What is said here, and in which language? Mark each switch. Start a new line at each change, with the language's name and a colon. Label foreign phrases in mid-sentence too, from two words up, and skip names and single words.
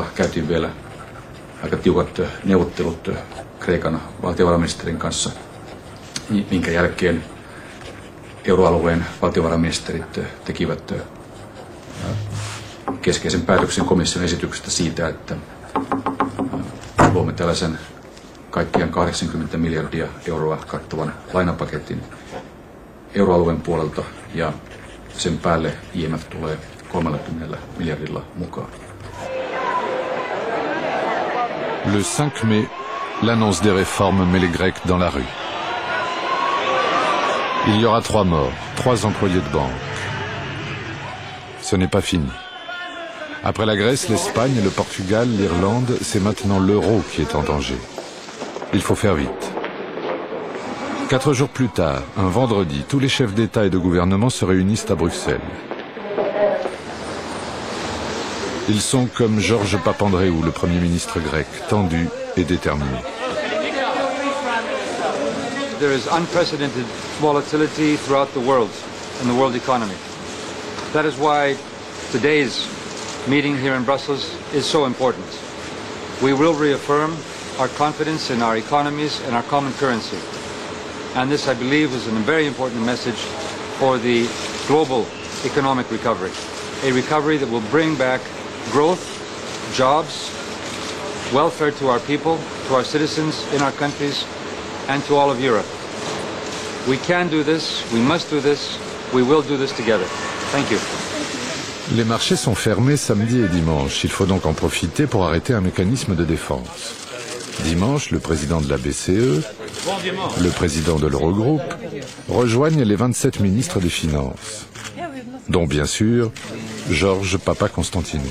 Finnish: käytiin vielä aika tiukat neuvottelut Kreikan valtiovarainministerin kanssa, minkä jälkeen euroalueen valtiovarainministerit tekivät keskeisen päätöksen komission esityksestä siitä, että luomme tällaisen kaikkiaan 80 miljardia euroa kattavan lainapaketin euroalueen puolelta ja sen päälle IMF tulee 30 miljardilla mukaan.
French: Le 5 mai, l'annonce des réformes met les Grecs dans la rue. Il y aura 3 morts, 3 employés de banque. Ce n'est pas fini. Après la Grèce, l'Espagne, le Portugal, l'Irlande, c'est maintenant l'euro qui est en danger. Il faut faire vite. 4 jours plus tard, un vendredi, tous les chefs d'État et de gouvernement se réunissent à Bruxelles. Ils sont comme Georges Papandréou, le Premier ministre grec, tendu et déterminé.
English: There is unprecedented volatility throughout the world and the world economy. That is why today's meeting here in Brussels is so important. We will reaffirm our confidence in our economies and our common currency. And this, I believe, is a very important message for the global economic recovery. A recovery that will bring back growth, jobs, welfare to our people, to our citizens in our countries, and to all of Europe. We can do this, we must do this, we will do this together. Thank you.
French: Les marchés sont fermés samedi et dimanche. Il faut donc en profiter pour arrêter un mécanisme de défense. Dimanche, le président de la BCE, le président de l'Eurogroupe rejoignent les 27 ministres des Finances, dont bien sûr Georges Papakonstantinou.